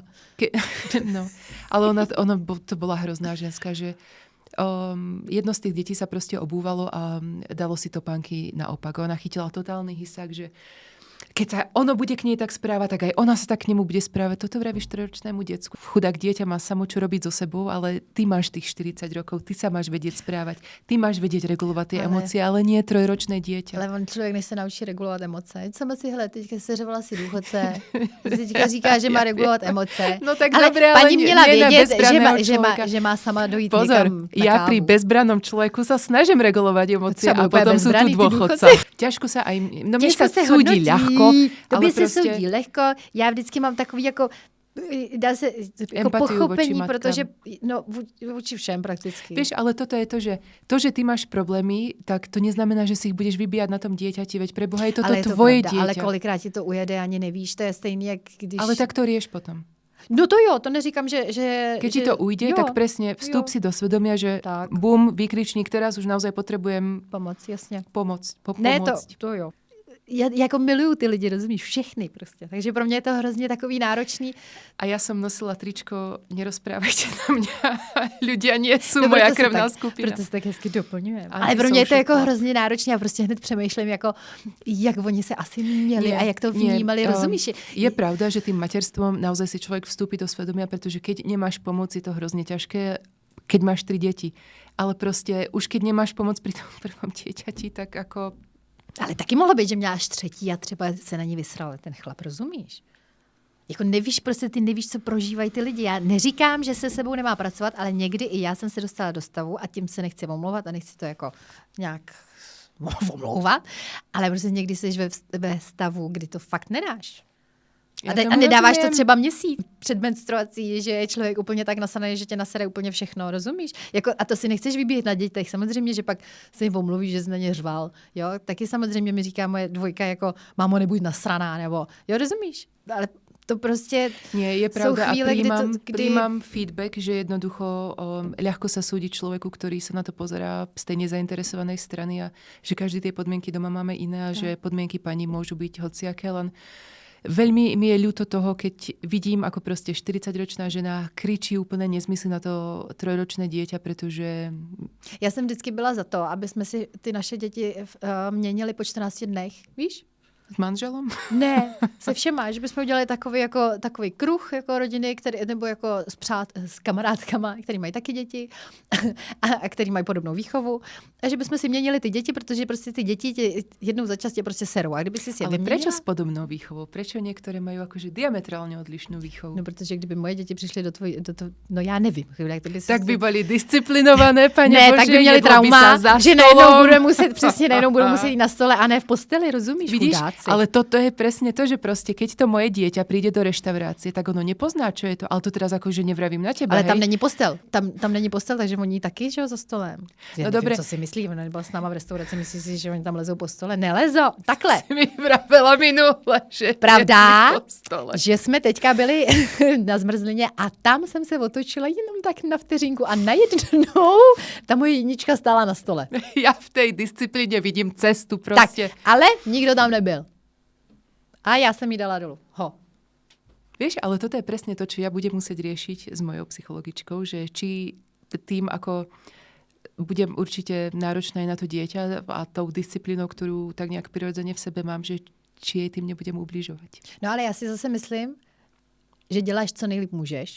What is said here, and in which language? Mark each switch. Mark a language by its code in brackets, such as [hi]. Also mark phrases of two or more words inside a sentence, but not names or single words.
[sk] No, ale ona to bola hrozná ženská, že jedno z tých detí sa proste obúvalo a dalo si topánky naopak. Ona chytila totálny hysák, že keď sa ono bude k nej tak správať, tak aj ona sa tak k nemu bude správať. Toto vravíš 3-ročnému decku. Chudák dieťa má samo čo robiť so sebou, ale ty máš tých 40 rokov, ty sa máš vedieť správať, ty máš vedieť regulovať tie emócie, ale nie 3-ročné dieťa. [cs] Ale on člověk, než se naučí regulovat emoce. Sama si, hele, teďka seřevala si důchodce, teďka říká, že má regulovat emoce. No tak ale [sk] dobré, [cs] ale paní měla vědět, že má sama dojít [sk] Pozor, [cs] někam [sk] ja pri bezbrannom človeku sa snažím regulovať emócie a potom sú tu dôchodca. Ťažko sa aj... No mne sa súdi ľahko. [cs] Tobě se soudí lehko, já vždycky mám takový jako dá se jako pochopení, protože no vůči všem prakticky. [sk] Vieš, ale toto je to, že ty máš problémy, tak to neznamená, že si ich budeš vybíjať na tom dieťati, veď preboha je toto tvoje dieťa. [cs] Ale kolikrát ti to ujede, ani nevíš, to je stejný, jak když... [sk] Ale tak to rieš potom. [cs] No to jo, to neříkám, že... [sk] Keď ti to ujde, tak presne vstup si do svedomia, že bum, výkričník, teraz už naozaj potrebujem... [cs] Pomoc, jasně. [sk] Pomôcť. [cs] Ne, to jo. Já jako miluju ty lidi, rozumíš, všechny prostě. Takže pro mě je to hrozně takový náročný. A já jsem nosila tričko Nerozprávajte na mě. [sk] Ľudia nie sú moja krvná skupina. [cs] Proto se tak hezky doplňujeme. Ale pro mě je to jako hrozně náročné a prostě hned přemýšlím, jako, jak oni se asi měli a jak to vnímali, rozumíš? [sk] Je pravda, že tým materstvom naozaj si človek vstúpi do svedomia, pretože keď nemáš pomoc, je to hrozně ťažké, keď máš 3 deti. Ale prostě už keď nemáš pomoc pri tom prvom dieťati, tak ako... [cs] Ale taky mohlo být, že měláš 3 a třeba se na ní vysral ten chlap, rozumíš? Jako nevíš, prostě ty nevíš, co prožívají ty lidi. Já neříkám, že se sebou nemá pracovat, ale někdy i já jsem se dostala do stavu a tím se nechci omlouvat a nechci to jako nějak omlouvat, ale prostě někdy jsi ve stavu, kdy to fakt nedáš. A nedáváš to třeba měsíc před menstruací, že je člověk úplně tak nasaný, že tě nasere úplně všechno, rozumíš? Jako, a to si nechceš vybíjet na dětech. Samozřejmě, že pak se jim omluví, že jsi na ně řval. Jo? Taky samozřejmě mi říká moje dvojka, jako mámo, nebuď nasraná, nebo jo, rozumíš? Ale To prostě [sk] Nie, je pravda [cs] chvíle, [sk] a príjmam feedback, že jednoducho ľahko sa súdi človeku, ktorý sa na to pozerá z tej nezainteresovanej strany a že každý tie podmienky doma máme iné a že podmienky pani môžu byť hociaké, len veľmi mi je ľúto toho, keď vidím, ako proste 40-ročná žena kričí úplne nezmysly na to 3-ročné dieťa, pretože... [cs] Já jsem vždycky byla za to, aby jsme si ty naše děti měnili po 14 dnech, víš? [sk] S manželom? [cs] Ne, se všema, že bychom udělali takový kruh jako rodiny, nebo jako s kamarádkama, který mají taky děti a který mají podobnou výchovu. A že bychom si měnili ty děti, protože prostě ty děti jednou za čas tě prostě serou. A kdyby si je [sk] Ale prečo s podobnou výchovou? Prečo některé mají jakože diametrálně odlišnou výchovu? [cs] No, protože kdyby moje děti přišly no já nevím. Tak by byly disciplinované, paní ne, Bože, tak by měli trauma, že najednou budou muset jít na stole a ne v posteli, rozumíš? Vidíš? Chudáci. [sk] Ale toto je presne to, že proste, keď to moje dieťa príde do reštaurácie, tak ono nepozná, čo je to. Ale to teraz akože nevravím na teba. [cs] Ale [sk] hej? [cs] tam není postel. Tam není postel, takže oni taky, že jo, za stolem. [sk] Ja no [cs] nevím, [sk] dobre. [cs] Co si myslí, ona nebyla s náma v restauraci, myslí si, že oni tam lezou po stole. Nelezou, takhle. [sk] Si mi vravela minule, že pravda, po stole. [cs] Že jsme teďka byli na zmrzlině a tam jsem se otočila jenom tak na vteřinku a najednou ta moje jednička stála na stole. [sk] Ja v tej disciplíne vidím cestu proste. [cs] Tak, ale nikdo tam nebyl. A já jsem jí dala dolů. [sk] Vieš, ale toto je presne to, čo ja budem musieť riešiť s mojou psychologičkou, že či tým, ako budem určite náročná aj na to dieťa a tou disciplínou, ktorú tak nejak prirodzene v sebe mám, že či jej tým nebudem ubližovať. [cs] No ale já si zase myslím, že děláš, co nejlíp můžeš.